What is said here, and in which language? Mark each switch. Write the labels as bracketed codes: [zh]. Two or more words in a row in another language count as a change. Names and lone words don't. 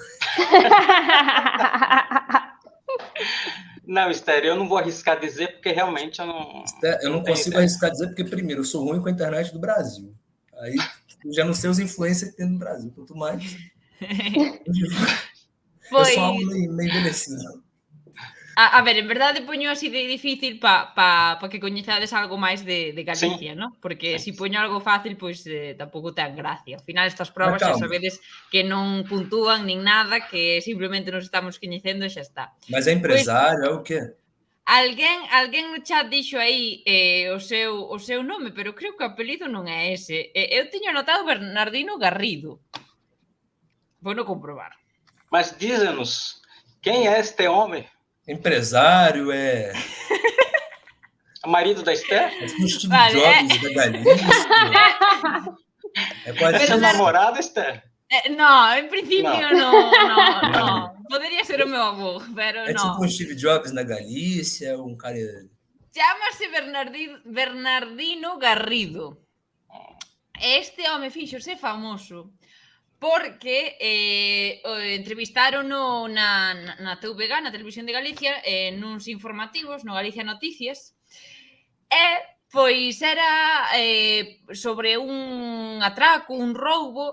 [pt] Não, Esther, eu não vou arriscar dizer, porque realmente eu não... Eu não consigo arriscar dizer, porque, primeiro, eu sou ruim com a internet do Brasil. Aí, eu já não sei os influencers que tem no Brasil. Quanto mais... Eu sou algo meio envelhecido. [gl] A ver, en verdade poño así de difícil para que coñezades algo máis de Galicia, ¿no? Porque se poño algo fácil, pois tampouco ten gracia. Ao final, estas probas xa sabedes que non puntúan nin nada, que simplemente nos estamos coñecendo e xa está. [pt] Mas é empresário, é o quê? [gl] Alguén no chat dixo aí o seu nome, pero creo que o apelido non é ese. Eu tiño anotado Bernardino Garrido. Vou no comprobar. [pt] Mas diz-nos, Quem é este homem? Empresário, é marido da Esther? É o Steve Jobs da Galícia. É quase seu namorado, Esther? [gl] No, en principio no. Podería ser o meu avó, pero é no. [pt] tipo um Steve Jobs na Galícia, um cara... [gl] Chámase Bernardino Garrido. Este home fíxose famoso porque entrevistaron na TVG, na Televisión de Galicia, nuns informativos, no Galicia Noticias, e pois era sobre un atraco, un roubo.